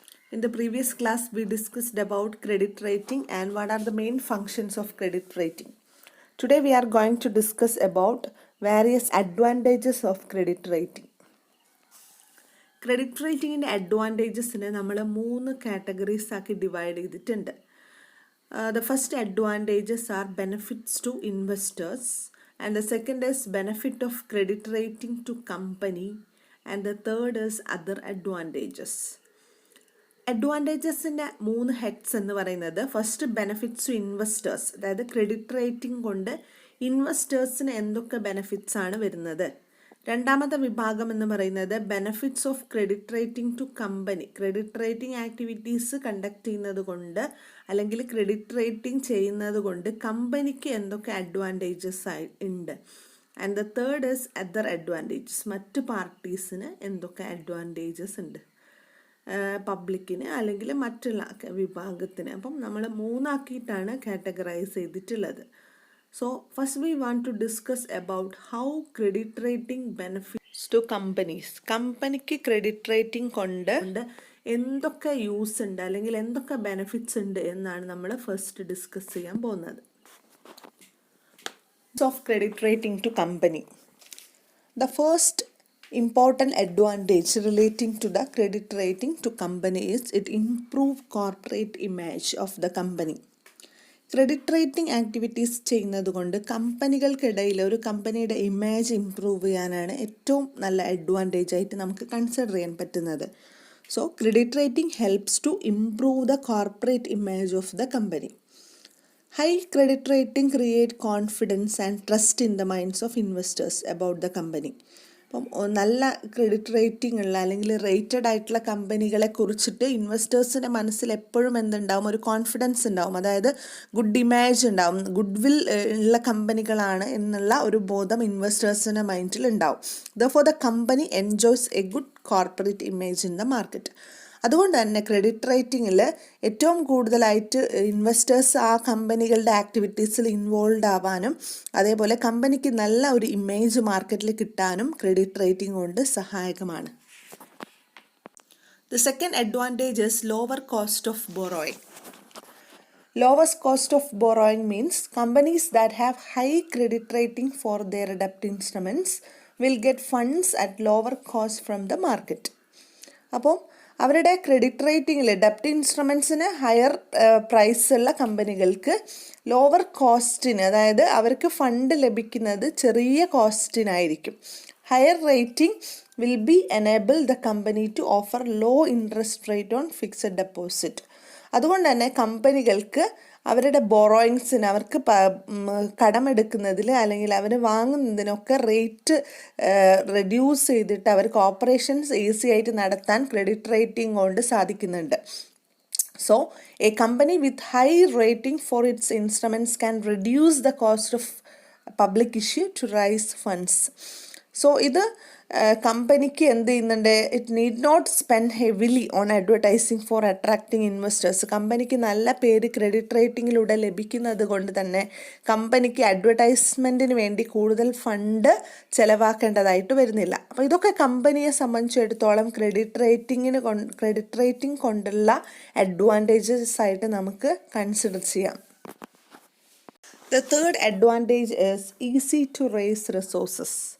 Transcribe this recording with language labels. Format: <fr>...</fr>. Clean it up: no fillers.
<en>In the previous class, we discussed about credit rating and what are the main functions of credit rating. Today, we are going to discuss about various advantages of credit rating.</en> <ml>Credit റേറ്റിങ്ങിൻ്റെ അഡ്വാൻറ്റേജസിനെ നമ്മൾ 3 categories ആക്കി divide ചെയ്തിട്ടുണ്ട്.</ml> <en>The first advantages are benefits to investors, and the second is benefit of credit rating to company, and the third is other advantages.</en> <ml>അഡ്വാൻറ്റേജസിൻ്റെ 3 heads എന്ന് പറയുന്നത് first benefits to investors, അതായത് credit rating കൊണ്ട് ഇൻവെസ്റ്റേഴ്സിന് എന്തൊക്കെ benefits ആണ് വരുന്നത്. രണ്ടാമത്തെ വിഭാഗം എന്ന് പറയുന്നത് benefits of credit rating to company, credit rating activities conduct ചെയ്യുന്നത് കൊണ്ട് അല്ലെങ്കിൽ ക്രെഡിറ്റ് റേറ്റിംഗ് ചെയ്യുന്നത് കൊണ്ട് കമ്പനിക്ക് എന്തൊക്കെ അഡ്വാൻറ്റേജസ് ഉണ്ട്.</ml> <en>and the third is other advantages,</en> <ml>മറ്റ് പാർട്ടീസിന് എന്തൊക്കെ അഡ്വാൻറ്റേജസ് ഉണ്ട്, പബ്ലിക്കിന് അല്ലെങ്കിൽ മറ്റുള്ള വിഭാഗത്തിന്. അപ്പം നമ്മൾ 3 ആക്കിയിട്ടാണ് കാറ്റഗറൈസ് ചെയ്തിട്ടുള്ളത്.</ml> <en>So first we want to discuss about how credit rating benefits to companies.</en> <ml>കമ്പനിക്ക് ക്രെഡിറ്റ് റേറ്റിംഗ് കൊണ്ട് എന്തൊക്കെ യൂസ് ഉണ്ട് അല്ലെങ്കിൽ എന്തൊക്കെ ബെനിഫിറ്റ്സ് ഉണ്ട് എന്നാണ് നമ്മൾ ഫസ്റ്റ് ഡിസ്കസ് ചെയ്യാൻ പോകുന്നത്.</ml> <en>Of credit rating to company. The first important advantage relating to the credit rating to company is it improve corporate image of the company.</en> <ml>Credit rating activities ചെയ്യുന്നത് കൊണ്ട് കമ്പനികൾക്കിടയിൽ ഒരു കമ്പനിയുടെ ഇമേജ് ഇംപ്രൂവ് ചെയ്യാനാണ് ഏറ്റവും നല്ല advantage ആയിട്ട് നമുക്ക് കൺസിഡർ ചെയ്യാൻ പറ്റുന്നത്.</ml> <en>So credit rating helps to improve the corporate image of the company. High credit rating create confidence and trust in the minds of investors about the company.</en> <ml>അപ്പം നല്ല credit rating ഉള്ള അല്ലെങ്കിൽ rated ആയിട്ടുള്ള കമ്പനികളെ കുറിച്ചിട്ട് ഇൻവെസ്റ്റേഴ്സിൻ്റെ മനസ്സിൽ എപ്പോഴും എന്തുണ്ടാവും, ഒരു കോൺഫിഡൻസ് ഉണ്ടാവും, അതായത് ഗുഡ് ഇമേജ് ഉണ്ടാവും, ഗുഡ് വിൽ ഉള്ള കമ്പനികളാണ് എന്നുള്ള ഒരു ബോധം ഇൻവെസ്റ്റേഴ്സിൻ്റെ മൈൻഡിൽ ഉണ്ടാവും.</ml> <en>Therefore the company enjoys a good corporate image in the market.</en> <ml>അതുകൊണ്ട് തന്നെ ക്രെഡിറ്റ് റേറ്റിങ്ങിൽ ഏറ്റവും കൂടുതലായിട്ട് ഇൻവെസ്റ്റേഴ്സ് ആ കമ്പനികളുടെ ആക്ടിവിറ്റീസിൽ ഇൻവോൾവ് ആവാനും അതേപോലെ കമ്പനിക്ക് നല്ല ഒരു ഇമേജ് മാർക്കറ്റിൽ കിട്ടാനും ക്രെഡിറ്റ് റേറ്റിംഗ് കൊണ്ട് സഹായകമാണ്.</ml> <en>The second advantage is lower cost of borrowing. Lowest cost of borrowing means companies that have high credit rating for their debt instruments will get funds at lower cost from the market.</en> <ml>അപ്പോൾ അവരുടെ credit റേറ്റിങ്ങിൽ ഡെപ്റ്റ് ഇൻസ്ട്രുമെൻറ്റ്സിന് higher price ഉള്ള കമ്പനികൾക്ക് lower കോസ്റ്റിന്, അതായത് അവർക്ക് fund ലഭിക്കുന്നത് ചെറിയ കോസ്റ്റിനായിരിക്കും.</ml> <en>Higher rating will be enable the company to offer low interest rate on fixed deposit.</en> <ml>അതുകൊണ്ട് തന്നെ കമ്പനികൾക്ക് അവരുടെ ബോറോയിങ്സിന്, അവർക്ക് കടമെടുക്കുന്നതിൽ അല്ലെങ്കിൽ അവർ വാങ്ങുന്നതിനൊക്കെ റേറ്റ് റെഡ്യൂസ് ചെയ്തിട്ട് അവർക്ക് ഓപ്പറേഷൻസ് ഈസി ആയിട്ട് നടത്താൻ ക്രെഡിറ്റ് റേറ്റിംഗ് കൊണ്ട് സാധിക്കുന്നുണ്ട്.</ml> <en>So, a company with high rating for its instruments can reduce the cost of public issue to raise funds. So,</en> <ml>ഇത് കമ്പനിക്ക് എന്ത് ചെയ്യുന്നുണ്ട്,</ml> <en>It need not spend heavily on advertising for attracting investors.</en> <ml>കമ്പനിക്ക് നല്ല പേര് credit റേറ്റിങ്ങിലൂടെ ലഭിക്കുന്നത് കൊണ്ട് തന്നെ കമ്പനിക്ക് അഡ്വർടൈസ്മെൻറ്റിന് വേണ്ടി കൂടുതൽ ഫണ്ട് ചിലവാക്കേണ്ടതായിട്ട് വരുന്നില്ല. അപ്പോൾ ഇതൊക്കെ കമ്പനിയെ സംബന്ധിച്ചിടത്തോളം ക്രെഡിറ്റ് റേറ്റിംഗ് കൊണ്ടുള്ള അഡ്വാൻറ്റേജസ് ആയിട്ട് നമുക്ക് കൺസിഡർ ചെയ്യാം.</ml> <en>The third advantage is easy to raise resources.</en>